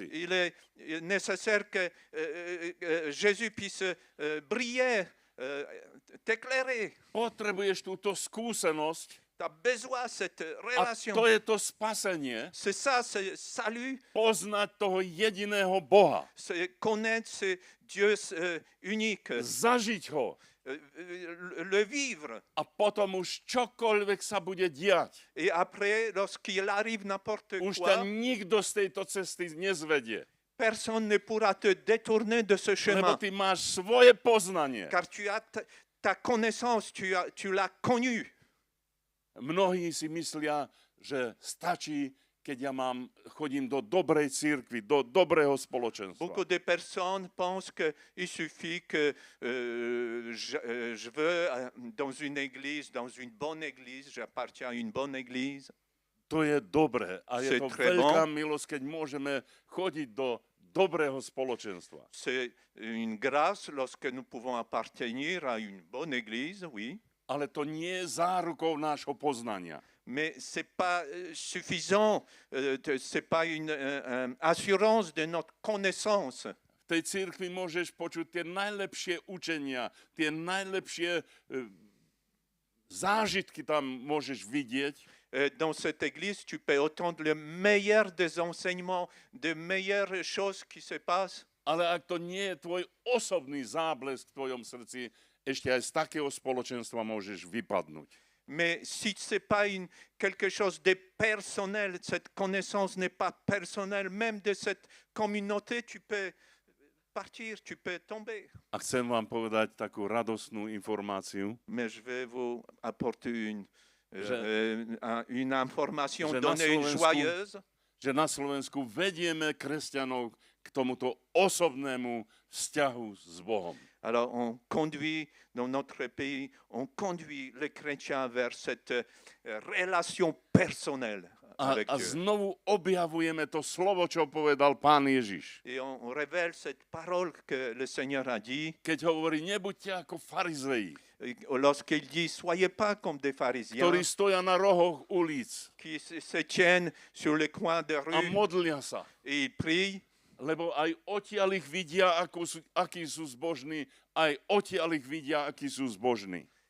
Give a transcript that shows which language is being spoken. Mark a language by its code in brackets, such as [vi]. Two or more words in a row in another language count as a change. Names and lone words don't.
[fr] Il est nécessaire que Jésus puisse briller, t'éclairer. [sk] Potrebuješ túto skúsenosť [fr] Tu as besoin de cette [sk] a [fr] relation. [sk] to je to spasenie, [fr] C'est ça, c'est salut, [sk] poznať toho jediného Boha, [fr] c'est connaître ce Dieu unique, [sk] zažiť ho [fr] le vivre. [sk] a potom už čokoľvek sa bude diať. [fr] Et après, lorsqu'il arrive n'importe [sk] Už [fr] quoi, [sk] ťa nikto z tejto cesty nezvedie, [fr] personne ne pourra te détourner de ce [sk] lebo [fr] chemin. [sk] ty máš svoje poznanie. [fr] Car tu as ta connaissance, tu l'as connue. [sk] Mnohí si myslia, že stačí, keď ja chodím do dobrej cirkvi, do dobrého spoločenstva. [fr] Beaucoup de personnes pensent qu'il suffit que je veux dans une église, dans une bonne église, j'appartiens à une bonne église. [sk] To je dobré a je [fr] C'est [sk] to [fr] très [sk] veľká [fr] bon. [sk] milosť, keď môžeme chodiť do dobrého spoločenstva. [fr] C'est une grâce lorsque nous pouvons appartenir à une bonne église, oui. [sk] Ale to nie je zárukou nášho poznania. [fr] Mais ce n'est pas suffisant, ce n'est pas une assurance de notre connaissance. [sk] V tej cirkvi môžeš počuť tie najlepšie učenia, tie najlepšie zážitky tam môžeš vidieť, [fr] Dans cette église, tu peux entendre le meilleur des enseignements, de meilleures choses qui se passent. [sk] ale ak to nie je tvoj osobný záblesk v tvojom srdci, ešte aj z takého spoločenstva môžeš vypadnúť. [fr] Mais si ce n'est pas quelque chose de personnel, cette connaissance n'est pas personnelle, même de cette communauté, tu peux partir, tu peux tomber. [sk] A chcem vám povedať takú radostnú informáciu, [fr] Mais je vais vous apporter une information, [sk] Je [fr] donner une [sk] Slovensku- [fr] joyeuse. [sk] že na Slovensku vedieme kresťanov k tomuto osobnému vzťahu s Bohom. [fr] Alors, on conduit, dans notre pays, on conduit les chrétiens vers cette relation personnelle avec [sk] A [fr] Dieu. [sk] znovu objavujeme to slovo, čo povedal Pán Ježiš. [fr] Et on révèle cette parole que le Seigneur a dit, [sk] Keď hovorí, nebuďte ako farizeji, [fr] lorsqu'il dit, soyez pas comme des pharisiens [sk] ktorí stoja na rohoch ulic [fr] qui se tiennent sur les coins de [sk] a [fr] rue [sk] modlia sa, [fr] et ils prient, [sk] lebo aj odtiaľ ich vidia, akí sú zbožní, aj odtiaľ ich vidia, akí sú zbožní.